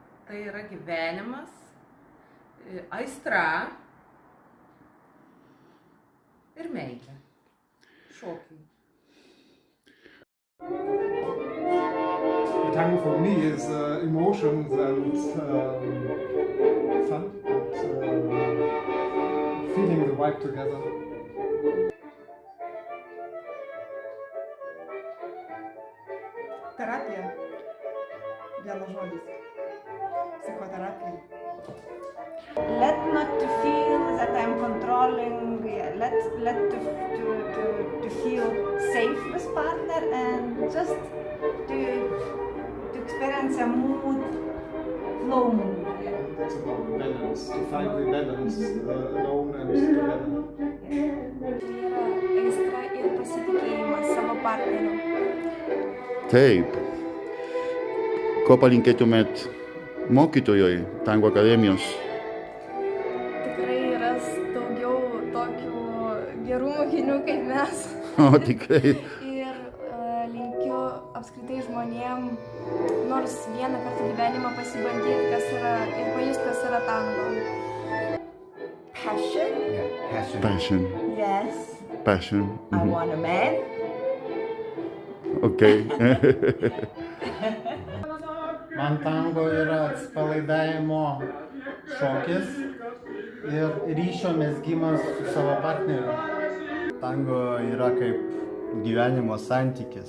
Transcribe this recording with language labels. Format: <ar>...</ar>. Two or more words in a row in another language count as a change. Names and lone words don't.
<lt>tai yra gyvenimas, aistra ir meilė. Šokiai.</lt> <en>Tango for me is emotions and fun and feeling the vibe together.</en> <lt>Terapija. Vienas žodis. Psichoterapija.</lt> <en>Let not to feel that I'm controlling, let to feel safe with partner and just to experience a mood, flow mood. It's about balance, to find the balance alone and together.</en> <lt>Tai yra aistra ir pasitikėjimas savo partneriu. Taip. Ko palinkėtumėt mokytojui Tango akademijos? Tikrai ras daugiau tokių gerų mokinių kaip mes. O, tikrai. Ir linkiu apskritai žmonėm nors vieną kartą gyvenimą pasibandyti, kas yra ir pajusti, kas yra tango.</lt> <en>Passion? Passion. Yes. Passion. I want a man. Okay.</en> <lt>Man tango yra atsipalaidavimo šokis ir ryšio mezgimas su savo partneriu. Tango yra kaip gyvenimo santykis.</lt>